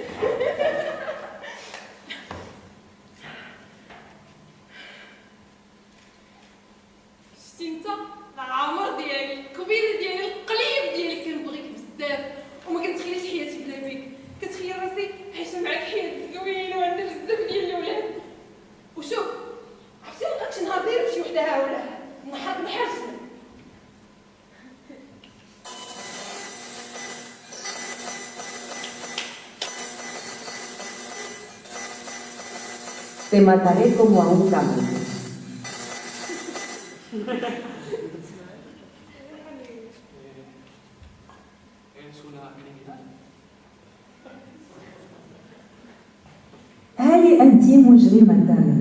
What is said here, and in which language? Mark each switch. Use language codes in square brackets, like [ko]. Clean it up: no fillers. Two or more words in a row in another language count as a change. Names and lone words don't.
[ar] شتي انت العمر ديالي الكبير ديالي القليب ديالي كنبغيك بزاف وما كنتخيلش حياتي بلا بيك. كتخيل راسي عايشه معاك حياه زوينه وعندنا بزاف ديال الاولاد. وشوف عرفتي لقيت شي نهار داير بشي وحده هاوله نحرجنا. [es] Te mataré como a un cabra. Es una habilidad. [ar] هل أنت مجرمة؟